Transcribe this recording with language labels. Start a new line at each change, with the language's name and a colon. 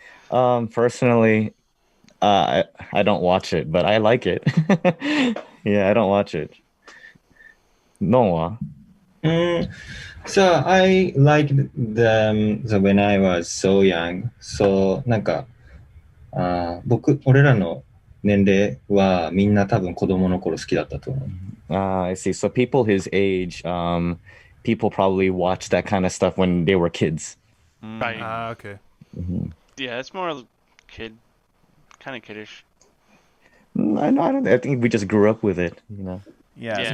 English: Personally, I don't watch it, but I like it. Yeah, I don't watch it. Noah. So I liked them when I was so young. So
Japanese: なんか俺らの年齢はみんな多分子供の頃好きだったと思う。
English: I see. So people his age, people probably watched that kind of stuff when they were kids. Right. Okay. Yeah, it's more kind of kiddish. I think we just grew up with it, Yeah, it's Yeah.